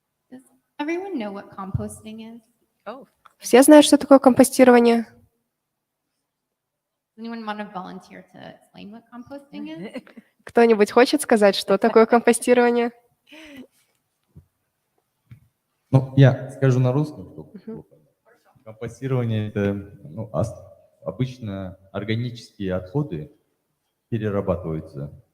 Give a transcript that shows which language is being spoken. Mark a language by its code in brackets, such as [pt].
[en] Does everyone know what composting is? Oh, [ru] Все знают, что такое компостирование? [en] Does anyone want to volunteer to explain what composting is? [ru] Кто-нибудь хочет сказать, что такое компостирование? Ну, я скажу на русском, чтобы было понятно. Компостирование – это обычно органические отходы перерабатываются.